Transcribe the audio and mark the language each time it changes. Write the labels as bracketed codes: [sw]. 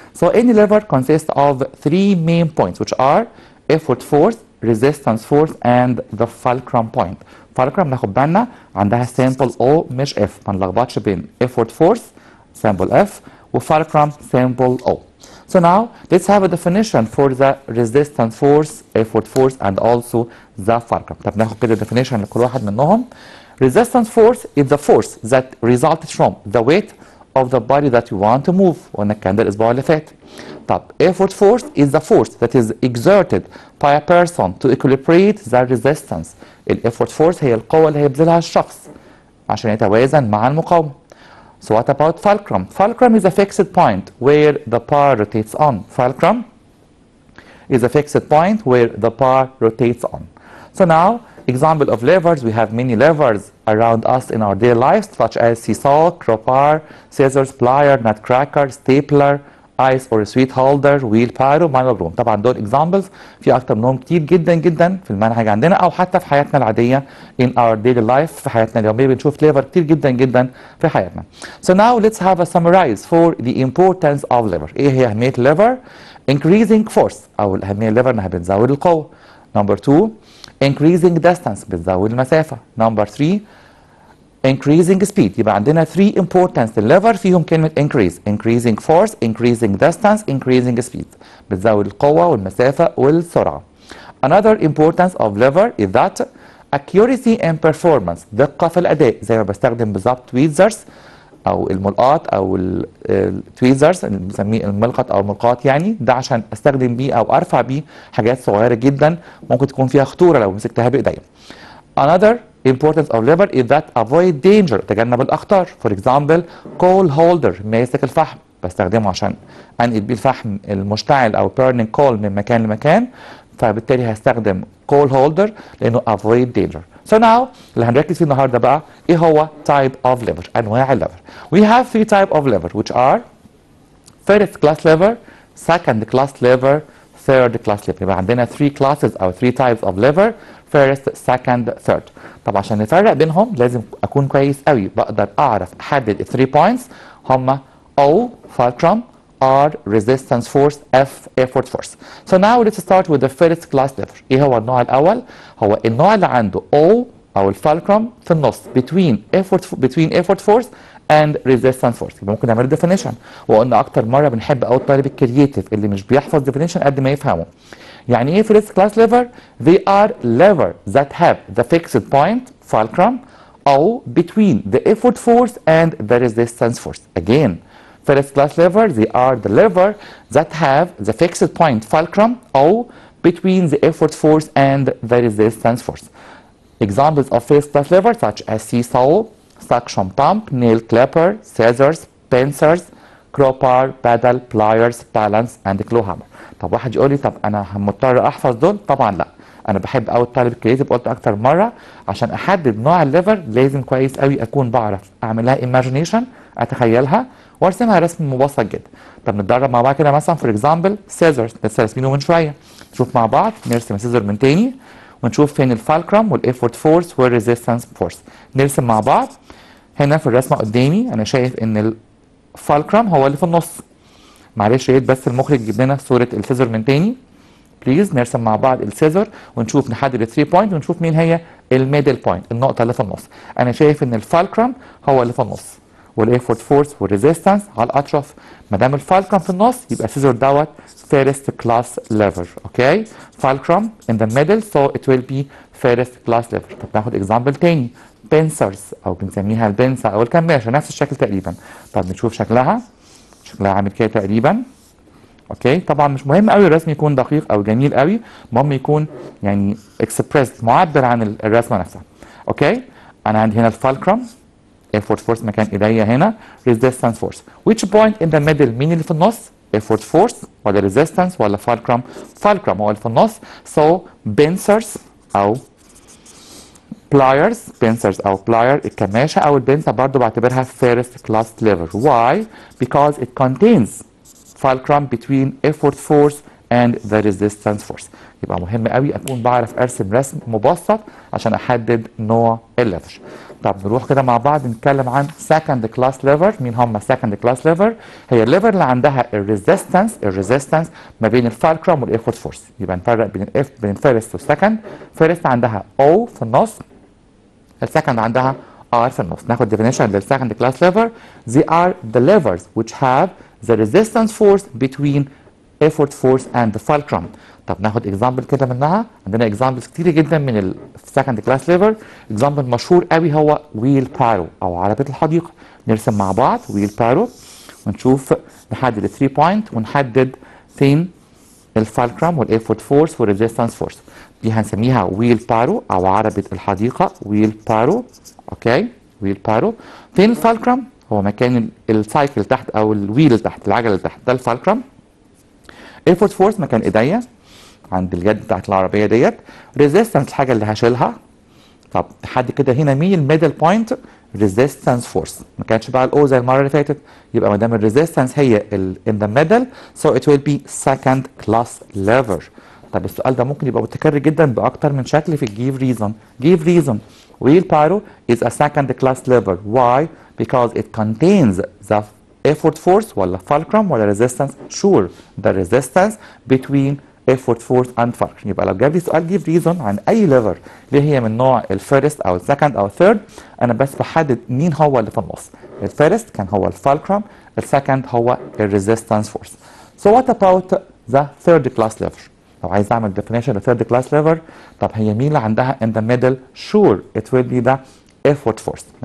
[en] So any lever consists of three main points which are effort force, resistance force and the fulcrum point. [ar] fulcrum ناخد بالنا عندها sample O مش F ما نلخبطش بين effort force sample F و fulcrum sample O. [en] So now let's have a definition for the resistance force, effort force and also the fulcrum. [ar] طب ناخد كده definition لكل واحد منهم. [en] Resistance force is the force that results from the weight of the body that you want to move. [ar] وقلنا الكلام ده الاسبوع اللي فات. [en] طب effort force is the force that is exerted by a person to equilibrate the resistance. [ar] effort force هي القوة اللي هيبذلها الشخص عشان يتوازن مع المقاومة. [en] So what about fulcrum? Fulcrum is a fixed point where the bar rotates on. Fulcrum is a fixed point where the bar rotates on. So now example of levers, we have many levers around us in our daily lives such as seesaw, crowbar, scissors, plier, nutcracker, stapler, ice or sweet holder, wheelbarrow, manual broom. [ar] طبعا دول examples في اكتر منهم كتير جدا جدا في المنهج عندنا او حتى في حياتنا العاديه [en] in our daily life [ar] في حياتنا اليوميه بنشوف ليفر كتير جدا جدا في حياتنا. [en] So now let's have a summarize for the importance of lever. [ar] ايه هي اهميه lever؟ [en] increasing force [ar] او الاهميه الليفر انها بتزود القوه. [en] Number 2 increasing distance [ar] بتزود المسافه. [en] Number 3 increasing speed. [ar] يبقى عندنا 3 importance الليفر فيهم كلمة [en] increasing force, increasing distance, increasing speed. [ar] بتزود القوة والمسافة والسرعة. [en] Another importance of lever is that accuracy and performance. [ar] دقة في الأداء زي ما بستخدم بالظبط tweezers أو الملقاط أو التويزرز اللي بنسميه الملقط أو الملقاط يعني ده عشان أستخدم بيه أو أرفع بيه حاجات صغيرة جدا ممكن تكون فيها خطورة لو مسكتها بإيديا. [en] Another importance of lever is that avoid danger. [ar] تجنب الأخطار. For example coal holder ماسك الفحم بستخدمه عشان أنقل بيه الفحم المشتعل أو [en] burning coal [ar] من مكان لمكان فبالتالي هستخدم coal holder لأنه [en] avoid danger. [ar] So now اللي هنركز فيه النهارده بقى إيه هو [en] type of lever [ar] أنواع الليفر. [en] We have 3 type of lever which are first class lever, second class lever, third class lever. [ar] يبقى عندنا [en] 3 classes أو 3 types of lever first, second, third. [ar] طب عشان نفرق بينهم لازم اكون كويس قوي بقدر اعرف احدد ال 3 points هما O fulcrum, [en] R resistance force, F effort force. So now let's start with the first class lever. [ar] ايه هو النوع الاول؟ هو النوع اللي عنده O او الفالكرم في النص [en] between effort force and resistance force. [ar] يبقى ممكن نعمل definition، وقلنا اكتر مره بنحب قوي الطالب الكرييتيف اللي مش بيحفظ definition قد ما يفهمه. يعني ايه [en] first class lever؟ They are lever that have the fixed point fulcrum او between the effort force and the resistance force. Again, first class lever, they are the lever that have the fixed point fulcrum or between the effort force and the resistance force. Examples of first class lever such as seesaw, suction pump, nail clipper, scissors, pincers, crowbar, paddle, pliers, balance and claw hammer. [ar] طب واحد يقول لي طب انا مضطر احفظ دول؟ طبعا لا. انا بحب قوي الطالب الكريتيف، قلت اكتر مره عشان احدد نوع الليفر لازم كويس قوي اكون بعرف اعمل لها ايماجينيشن، اتخيلها وارسمها رسم مبسط جدا. طب نتدرب مع بعض كده مثلا فور اكزامبل سيزرز لسه راسمينه من شويه. نشوف مع بعض، نرسم السيزر من تاني ونشوف فين الفالكرم والافورت فورس والريزيستنس فورس. نرسم مع بعض. هنا في الرسمه قدامي انا شايف ان الفالكرم هو اللي في النص. معلش يا ريت بس المخرج يجيب لنا صوره السيزر من تاني بليز. نرسم مع بعض السيزر ونشوف نحدد ال 3 بوينت ونشوف مين هي الميدل بوينت، النقطه اللي في النص. انا شايف ان الفالكرم هو اللي في النص والافورت فورس والريزيستنس على الاطراف. ما دام الفالكرم في النص يبقى السيزر دوت فيرست كلاس ليفر. [en] اوكي، فالكرم in the middle so it will be first class lever. [ar] طب ناخد اكزامبل تاني، بنسرز او بنسميها البنسه او الكماشه، نفس الشكل تقريبا. طب نشوف شكلها عامل كده تقريبا. اوكي، طبعا مش مهم قوي الرسم يكون دقيق او جميل قوي، المهم يكون يعني اكسبريس، معبر عن الرسمه نفسها. اوكي، انا عندي هنا الفالكرم، effort force مكان ايديا هنا، resistance force. [en] which point in the middle؟ [ar] مين اللي في النص؟ effort force ولا resistance ولا fulcrum؟ fulcrum هو اللي في النص. so pincers او pliers، pincers او plier، الكماشه او البنسه برضو بعتبرها first class lever. [en] why؟ because it contains fulcrum between effort force and the resistance force. [ar] يبقى مهم قوي اكون بعرف ارسم رسم مبسط عشان احدد نوع الليفر. طب نروح كده مع بعض نتكلم عن second class lever. مين هم second class lever؟ هي الليفر اللي عندها الريزيستنس ما بين الفالكرم والافورت فورس. يبقى نفرق بين الفيرست والسكند. فيرست عندها O في النص، السكند عندها R في النص. [en] ناخد definition للسكند class lever. They are the levers which have the resistance force between effort force and the fulcrum. [ar] طب ناخد اكزامبل كده منها. عندنا اكزامبلز كتير جدا من السكند كلاس ليفر. اكزامبل مشهور قوي هو ويل بارو او عربيه الحديقه. نرسم مع بعض ويل بارو ونشوف نحدد ال 3 بوينت ونحدد فين الفالكرم والافورت فورس والريزيستنس فورس. دي هنسميها ويل بارو او عربيه الحديقه، ويل بارو. اوكي، ويل بارو. فين الفالكرم؟ هو مكان السايكل تحت او الويل تحت، العجله اللي تحت، ده الفالكرم. effort force مكان ايديا عند اليد بتاعت العربيه ديت. ريزيستنس الحاجه اللي هشيلها. طب لحد كده هنا مين الميدل بوينت؟ ريزيستنس فورس. ما كانتش بقى الاو زي المره اللي فاتت، يبقى ما دام الريزيستنس هي [en] in the middle so it will be second class lever. [ar] طب السؤال ده ممكن يبقى متكرر جدا باكتر من شكل في الجيف ريزون. [en] جيف ريزون wheel pyro is a second class lever. why؟ because it contains the effort force ولا fulcrum ولا resistance؟ sure the resistance between effort force and fulcrum. [ar] يبقى لو جاب لي سؤال جيف ريزون عن اي ليفر اللي هي من نوع الفيرست او السكند او الثيرد، انا بس بحدد مين هو اللي في النص. الفيرست كان هو الفالكرم، السكند هو الريزيستنس فورس. [en] So what about the third class lever؟ [ar] لو عايز اعمل [en] definition للثيرد class lever، [ar] طب هي مين اللي عندها [en] in the middle؟ sure it will be the effort force.